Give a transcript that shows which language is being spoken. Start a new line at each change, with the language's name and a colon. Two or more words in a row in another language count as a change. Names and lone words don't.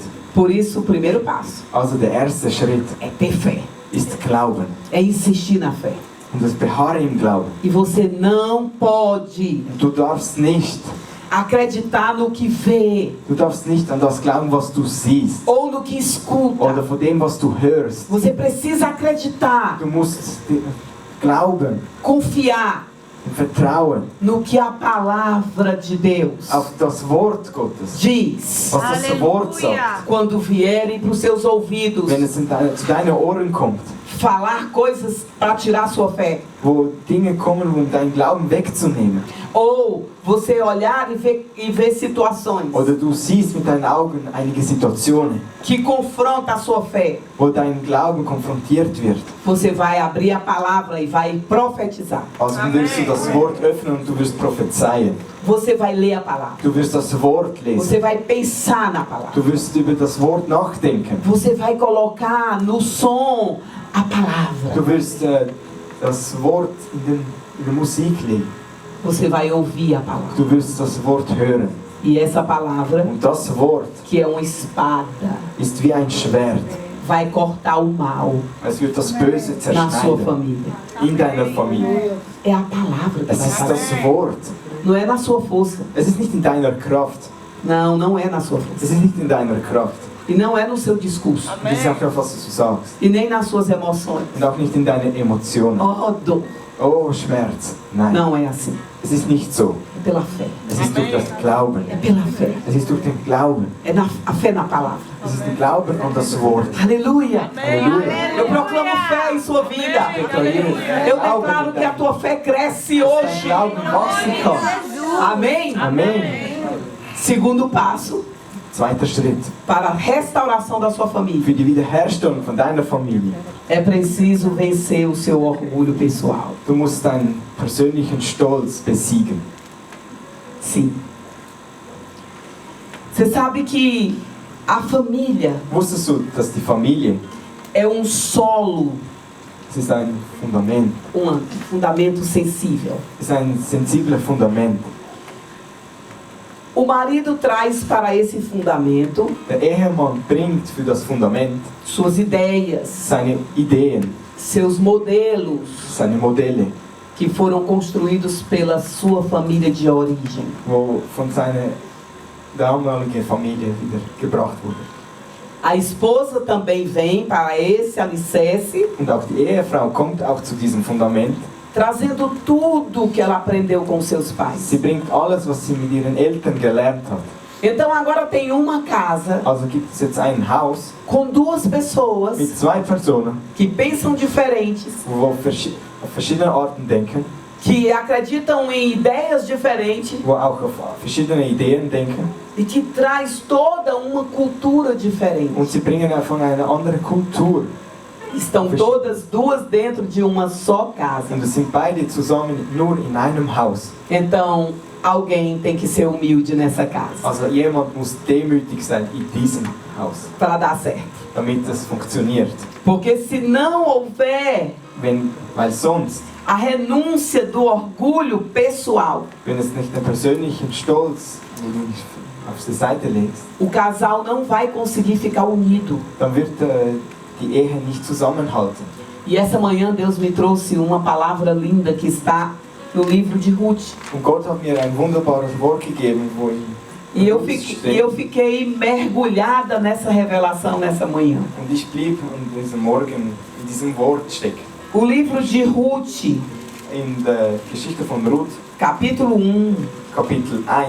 Portuguese: Por isso, o primeiro passo
German: Also der erste Schritt
Portuguese: é ter fé,
German: ist Glauben.
Portuguese: é insistir na fé.
German: Und das Beharren im Glauben.
Portuguese: E você não pode
German: Du darfst nicht
Portuguese: acreditar no que vê
German: an das glauben, was du siehst.
Portuguese: ou no que
German: Oder
Portuguese: escuta.
German: von dem, was du hörst.
Portuguese: Você precisa acreditar,
German: Du musst glauben
Portuguese: confiar
German: und vertrauen
Portuguese: no que a palavra de Deus
German: auf das Wort Gottes.
Portuguese: diz.
German: Was das Wort sagt.
Portuguese: Quando vierem para os seus ouvidos
German: Wenn es zu deinen Ohren kommt,
Portuguese: falar coisas para tirar sua fé,
German: wo Dinge kommen, um deinen Glauben wegzunehmen.
Portuguese: ou você olhar e ver situações
German: Oder du siehst mit deinen Augen einige Situationen,
Portuguese: que confrontam a sua fé,
German: wo dein Glauben konfrontiert wird.
Portuguese: você vai abrir a palavra e vai profetizar.
German: Also du wirst du das Wort öffnen und du wirst prophezeien.
Portuguese: Você vai ler a palavra.
German: Du wirst das Wort lesen.
Portuguese: Você vai pensar na palavra.
German: Du wirst über das Wort nachdenken.
Portuguese: Você vai colocar no som a palavra.
German: Du wirst das Wort in der Musik legen.
Portuguese: Você vai ouvir a palavra.
German: Du wirst das Wort hören.
Portuguese: E essa palavra,
German: Und das Wort
Portuguese: que é uma espada,
German: ist wie ein Schwert.
Portuguese: vai cortar o mal
German: Es wird das Böse
Portuguese: na sua
German: zerschneiden
Portuguese: família.
German: in deiner Familie.
Portuguese: É a palavra que
German: Es
Portuguese: vai
German: ist
Portuguese: fazer.
German: das Wort.
Portuguese: Não é na sua força.
German: Es ist nicht in deiner Kraft.
Portuguese: Não, não é na sua
German: Es
Portuguese: força.
German: ist nicht in deiner Kraft.
Portuguese: E não é no seu discurso.
German: Und es ist auch nicht, was du sagst.
Portuguese: E nem nas suas emoções.
German: Und auch nicht in deinen Emotionen.
Portuguese: Oh, dor.
German: Oh, Schmerz. Nein,
Portuguese: Não é assim.
German: es ist nicht so.
Portuguese: É pela fé.
German: Es ist durch das Glauben.
Portuguese: É pela fé.
German: Es ist durch den Glauben.
Portuguese: É a fé na palavra.
German: Es ist der Glauben an das Wort.
Portuguese: Aleluia.
German: Halleluja.
Portuguese: Eu proclamo fé em sua vida. Eu declaro que a tua fé cresce
German: Dein
Portuguese: hoje.
German: Glauben wachsen kann.
Portuguese: Amém?
German: Amen.
Portuguese: Segundo passo
German: Zweiter Schritt.
Portuguese: para a restauração da sua família.
German: Für die Wiederherstellung von deiner Familie.
Portuguese: É preciso vencer o seu orgulho pessoal.
German: Du musst deinen persönlichen Stolz besiegen.
Portuguese: Sim. Você sabe que a família
German: Wusstest du, dass die Familie,
Portuguese: é um solo,
German: es ist ein Fundament,
Portuguese: um fundamento sensível.
German: es ist ein sensibles Fundament.
Portuguese: O marido traz para esse fundamento
German: Der Ehemann bringt für das Fundament
Portuguese: suas ideias,
German: seine Ideen,
Portuguese: seus modelos
German: seine Modelle,
Portuguese: que foram construídos pela sua família de origem.
German: wo von seiner damaligen Familie wieder gebracht wurde.
Portuguese: A esposa também vem para esse alicerce,
German: Und auch die Ehefrau kommt auch zu diesem Fundament.
Portuguese: trazendo tudo que ela aprendeu com seus pais.
German: Sie bringt alles, was sie mit ihren Eltern gelernt hat.
Portuguese: Então agora tem uma casa
German: Also gibt es jetzt ein Haus
Portuguese: com duas pessoas
German: mit zwei Personen,
Portuguese: que pensam diferentes,
German: wo auf verschiedene Arten denken,
Portuguese: que acreditam em ideias diferentes
German: die auch auf verschiedene Ideen denken.
Portuguese: e que traz toda uma cultura diferente.
German: Und sie bringen auch von einer anderen Kultur.
Portuguese: Estão todas duas dentro de uma só casa.
German: Und es sind beide zusammen nur in einem Haus.
Portuguese: Então, alguém tem que ser humilde nessa casa
German: Also jemand muss demütig sein in diesem Haus,
Portuguese: para dar certo.
German: damit es funktioniert.
Portuguese: Porque se não houver
German: Weil sonst,
Portuguese: a renúncia do orgulho pessoal,
German: wenn es nicht den persönlichen Stolz auf die Seite legst,
Portuguese: o casal não vai conseguir ficar unido.
German: dann wird die Ehe nicht zusammenhalten.
Portuguese: E essa manhã Deus me trouxe uma palavra linda que está no livro de Ruth.
German: Und Gott hat mir ein wunderbares Wort gegeben, wo
Portuguese: E eu fiquei mergulhada nessa revelação nessa manhã.
German: und ich blieb in diesem Morgen in diesem Wort stecken.
Portuguese: O livro de Ruth,
German: In der Geschichte von Ruth,
Portuguese: capítulo 1,
German: Kapitel 1,